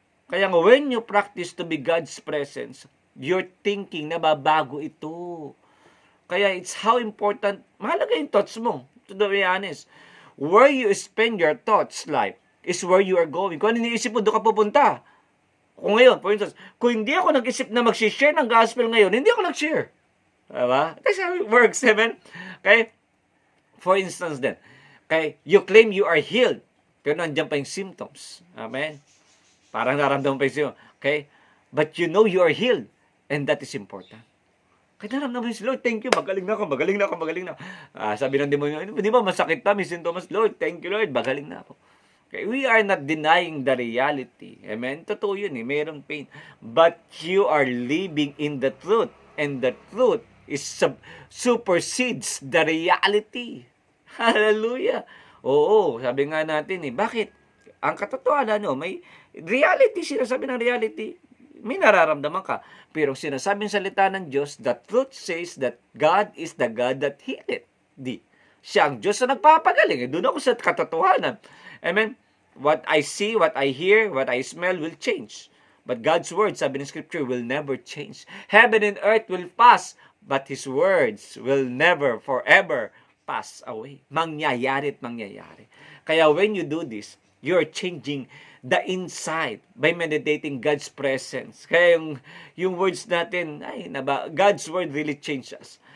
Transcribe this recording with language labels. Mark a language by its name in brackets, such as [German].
[English] Kaya nga, when you practice to be God's presence, your thinking, [Filipino] nababago ito. [English] Kaya it's how important, [Filipino] mahalaga yung thoughts mo, [English] to be honest. Where you spend your thoughts life is where you are going. [Filipino] Kung ano iniisip mo, doon ka pupunta. Kung ngayon, for instance, kung hindi ako nag-isip na mag-share ng gospel ngayon, hindi ako nag-share. [English] Diba? That's how it works, amen? Okay? For instance then, okay, you claim you are healed, [Filipino] pero nandiyan pa yung symptoms. [English] Amen? [Filipino] Parang naramdaman pa yung symptoms. Okay? [English] But you know you are healed, and that is important. [Filipino] Kaya naramdaman si Lord, [English] thank you, [Filipino] magaling na ako. Sabi ng demonyo, di ba masakit na, may sintomas, Lord, thank you Lord, magaling na ako. [English] Okay, we are not denying the reality. Amen? [Filipino] Totoo yun eh, mayroong pain. [English] But you are living in the truth, and the truth is supersedes the reality. Hallelujah! [Filipino] Oo, sabi nga natin eh, bakit? Ang katotohanan, may reality, sinasabi ng reality, may nararamdaman ka. Pero sinasabing salita ng Diyos, [English] the truth says that God is the God that healeth thee. [Filipino] Siya ang Diyos na nagpapagaling. Doon ako sa katotohanan. [English] Amen? What I see, what I hear, what I smell will change. But God's word, [Filipino] sabi ng Scripture, [English] will never change. Heaven and earth will pass, but His words will never, forever pass away. [Filipino] Mangyayari at mangyayari. [English] Kaya when you do this, you're changing the inside by meditating God's presence. [Filipino] Kaya yung words natin, [English] God's word really changed us.